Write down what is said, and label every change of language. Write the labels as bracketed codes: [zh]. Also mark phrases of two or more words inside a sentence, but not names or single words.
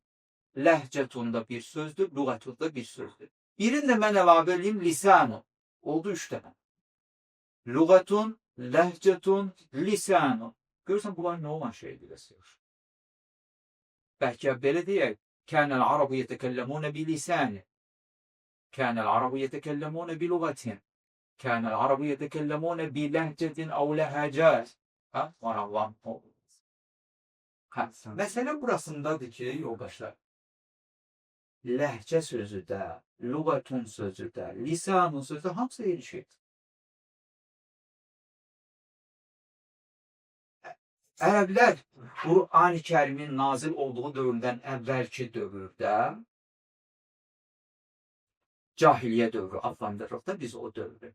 [az] Ləhcətun da bir sözdür, lüğətun da bir sözdür. Birini də mən əlavə edeyim, lisanu. Oldu üç dənə. [ar] لغة، لهجة، لسان. [az] Görürsən, bunlar nə olan şeydir? Bəlkə belə deyək, [ar] كان العرب يتكلمون باللسان. كان العرب يتكلمون باللغة. كان العرب يتكلمون باللهجة أو لهجة. [az] Maraqlan olur. Məsələ burasındadır ki, yoldaşlar, ləhcə sözü də, lüğətun sözü də, lisanun sözü də hamısı eyni şeydir. Ərəblər Qur'an-ı Kərimin nazil olduğu dövrdən əvvəlki dövrdə cahiliyyə dövrü adlandırırıq da biz o dövrü.